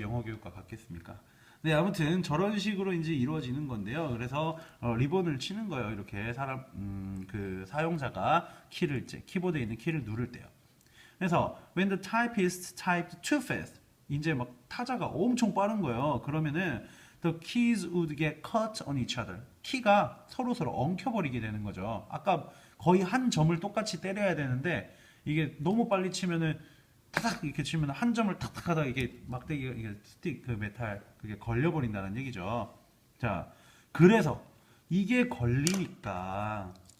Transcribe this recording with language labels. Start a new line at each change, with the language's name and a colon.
Korean: 영어 교육과 갔겠습니까? 네, 아무튼 저런 식으로 이제 이루어지는 건데요. 그래서 리본을 치는 거예요. 이렇게 그 사용자가 키보드에 있는 키를 누를 때요. 그래서
English: when the typist typed too fast,
Korean: 이제 막 타자가 엄청 빠른 거예요.
English: 그러면은 the keys would get caught on each other.
Korean: 키가 서로 엉켜버리게 되는 거죠. 아까 거의 한 점을 똑같이 때려야 되는데 이게 너무 빨리 치면은 타닥 이렇게 치면 한 점을 탁탁 하다가 이게 막대기가 이게 그 메탈 그게 걸려버린다는 얘기죠. 자, 그래서 이게 걸리니까